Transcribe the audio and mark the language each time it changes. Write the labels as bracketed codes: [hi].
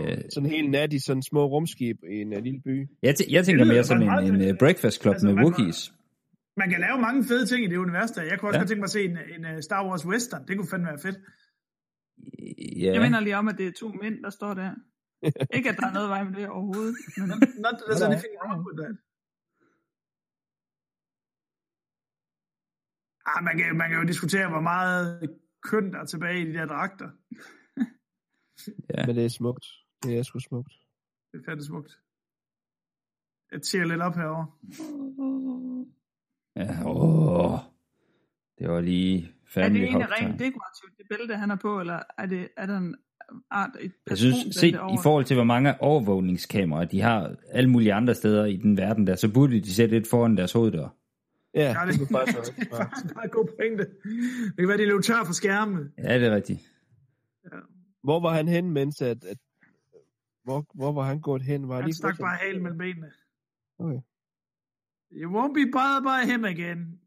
[da] sådan hel nat i sådan små rumskib i en lille by. Jeg tænker mere som en breakfast club, altså, med Wookiees. Man kan lave mange fede ting i det univers der. Jeg kunne også tænke mig at se en Star Wars western. Det kunne fandme være fedt. Ja. Jeg mener lige om, at det er to mænd, der står der. Ikke at der er noget vej med det overhovedet. [en] Not that there's anything wrong with that. [da] Ah, man kan jo diskutere, hvor meget køn der er tilbage i de der dragter. Ja. Men det er smukt. Det er sgu smukt. Det er fandme smukt. Jeg tjer lidt op herovre. Ja, åh. Det var lige fandme hoppet. Er det egentlig rent dekorativt, det bælte, han er på, eller er der en art? Jeg synes, se, i forhold til, hvor mange overvågningskameraer de har alle mulige andre steder i den verden der, så burde de sætte lidt foran deres hoveddør. Ja, det er faktisk meget god pointe. Det kan være, de løb tør for skærme. Ja, det er rigtigt. Hvor var han hen, mens at hvor var han gået hen? Var han lige stak godt, bare halen mellem benene. Okay. [en] You won't be bothered by him again.